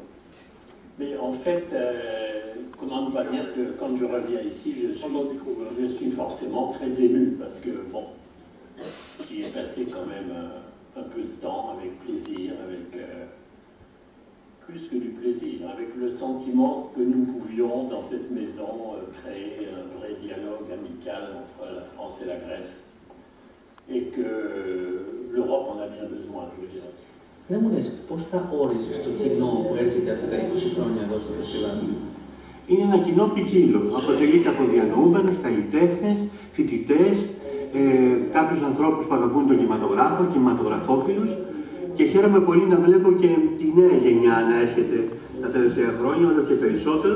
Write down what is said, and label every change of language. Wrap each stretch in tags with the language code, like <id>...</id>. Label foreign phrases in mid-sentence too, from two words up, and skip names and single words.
<fr>Mais en fait, comment ne pas dire que quand je reviens ici, je suis forcément très ému, parce que, bon, j'y ai passé quand même un peu de temps, avec plaisir, avec plus que du plaisir, avec le sentiment que nous pouvions, dans cette maison, créer un vrai dialogue amical entre la France et la Grèce, et que l'Europe en a bien besoin, je veux dire.</fr> <el>Δεν μου λες, πώς θα όριζες το κοινό που έρχεται αυτά τα 20 χρόνια εδώ στο φεστιβάλ? Είναι ένα κοινό ποικίλο. Αποτελείται από διανοούμενους, καλλιτέχνες, φοιτητές, κάποιους ανθρώπους που αγαπούν τον κινηματογράφο, κινηματογραφόφιλους και χαίρομαι πολύ να βλέπω και τη νέα γενιά να έρχεται τα τελευταία χρόνια, όλο και περισσότερο.</el>